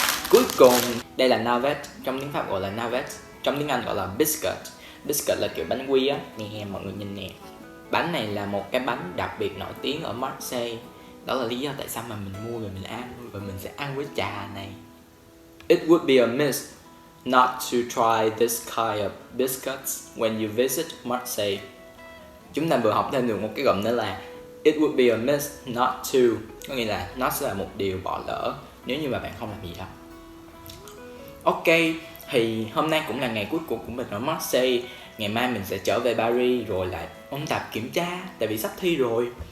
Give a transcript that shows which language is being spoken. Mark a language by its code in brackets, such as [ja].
[vi] Cuối cùng, đây là navette, trong tiếng Pháp gọi là navette, trong tiếng Anh gọi là biscuit. Biscuit là kiểu bánh quy á, nè mọi người nhìn nè. Bánh này là một cái bánh đặc biệt nổi tiếng ở Marseille. Đó là lý do tại sao mà mình mua và mình ăn, và mình sẽ ăn với trà này. [en] It would be a miss not to try this kind of biscuits when you visit Marseille. [vi] Chúng ta vừa học thêm được một cái cụm nữa là [en] it would be a miss not to, [vi] có nghĩa là nó sẽ là một điều bỏ lỡ nếu như mà bạn không làm gì đâu. Ok, thì hôm nay cũng là ngày cuối cùng của mình ở Marseille. Ngày mai mình sẽ trở về Paris rồi lại ôn tập kiểm tra, tại vì sắp thi rồi.